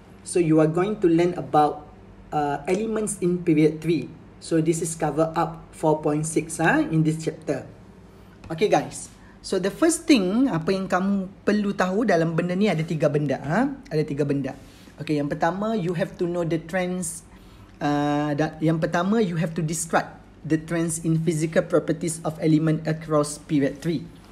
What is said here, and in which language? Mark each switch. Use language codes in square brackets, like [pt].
[en] So you are going to learn about elements in period 3. So this is cover up 4.6 in this chapter. Okay guys. So the first thing, [ms] apa yang kamu perlu tahu dalam benda ni ada 3 benda. Ada 3 benda. Okay, yang pertama [en] you have to know the trends. [ms] Yang pertama [en] you have to describe the trends in physical properties of element across period 3.